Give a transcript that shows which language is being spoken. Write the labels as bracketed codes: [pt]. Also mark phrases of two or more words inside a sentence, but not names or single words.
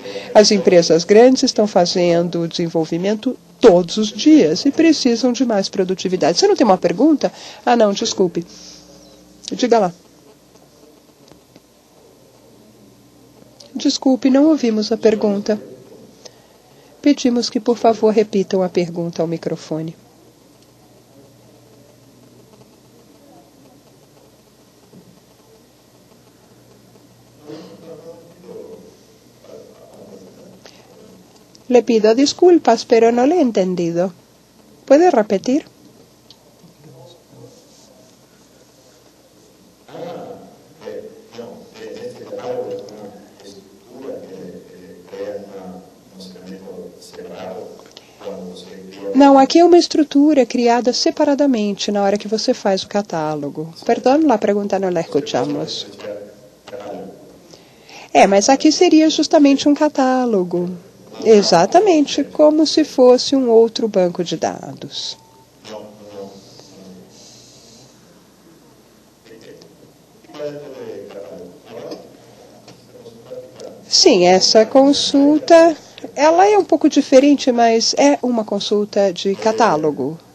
[pt] As empresas grandes estão fazendo o desenvolvimento todos os dias e precisam de mais produtividade. Você não tem uma pergunta? Ah, não, desculpe. Diga lá. Desculpe, não ouvimos a pergunta. Pedimos que, por favor, repitam a pergunta ao microfone. [es] Le pido disculpas, pero no le he entendido. ¿Puede repetir? [pt] Não, aqui é uma estrutura criada separadamente na hora que você faz o catálogo. [es] Perdão, la [pt] pergunta não [es] la escuchamos. [pt] Mas aqui seria justamente um catálogo. Exatamente, como se fosse um outro banco de dados. Sim, essa consulta, ela é um pouco diferente, mas é uma consulta de catálogo.